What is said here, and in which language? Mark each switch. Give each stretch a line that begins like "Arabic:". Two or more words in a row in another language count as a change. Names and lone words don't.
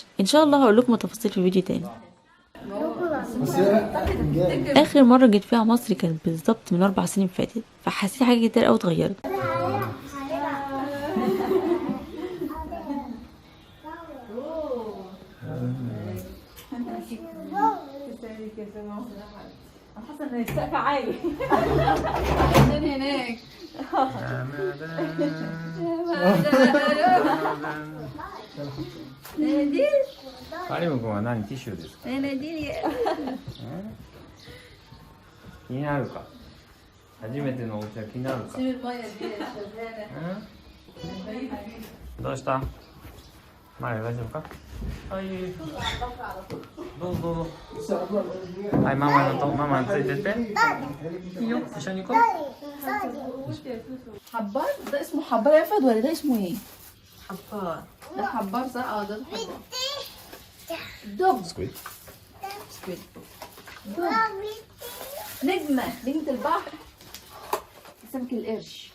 Arabic: إن شاء الله هقول لكم تفاصيل في فيديو تاني. آخر مرة جيت فيها مصر كانت بالظبط من 4 سنين فاتت، فحسيت حاجات كتير أوي اتغيرت. حاسه ان السقف عالي. من هناك.
Japanese: カリム君は何ティッシュですか。気になるか。初めてのお家は気になるか。どうしたマリ大丈夫か。はいどうぞどうぞ。はいママについてっていいよ一緒に行こう。
Arabic: حبار ده اسمه حبار يا فهد ولا ده اسمه ايه؟ حبار. ده حبار صح؟ اه ده حبار. دب. سكويد. دب. نجمة البحر. سمك القرش.